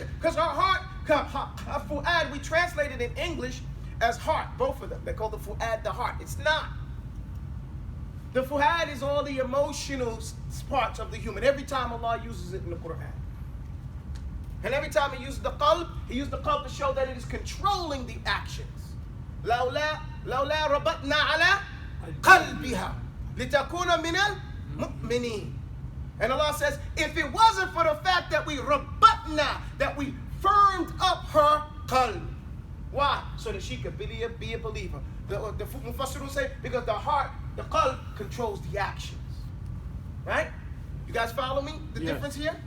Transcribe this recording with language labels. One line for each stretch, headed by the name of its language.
English: Because her heart, her fu'ad, we translate it in English as heart, both of them. They call the fu'ad the heart. It's not. The fu'ad is all the emotional parts of the human. Every time Allah uses it in the Quran. And every time he uses the qalb, he used the qalb to show that it is controlling the actions.
Arabic: لولا ربطنا على قلبها لتكون من المؤمنين.
English: And Allah says, if it wasn't for the fact that we rabatna, that we firmed up her qalb. Why? So that she could be a believer. The Mufassirun say, because the heart, the qalb, controls the actions. Right? You guys follow me? The difference here?